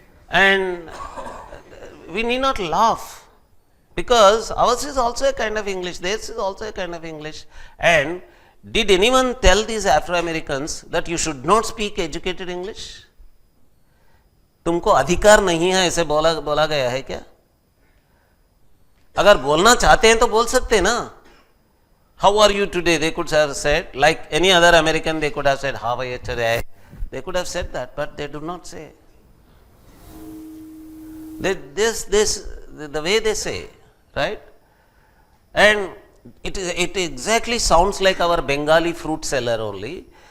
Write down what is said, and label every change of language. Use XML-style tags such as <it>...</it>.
<en>And we need not laugh, because ours is also a kind of English, theirs is also a kind of English. And did anyone tell these Afro-Americans that you should not speak educated English?</en> <hi>तुमको अधिकार नहीं है ऐसे बोला गया है क्या? अगर बोलना चाहते हैं तो बोल सकते हैं ना.</hi> <en>How are you today? They could have said, like any other American, they could have said, how are you today? They could have said that, but they do not say. The way they say, right? And it exactly sounds like our Bengali fruit seller only.</en>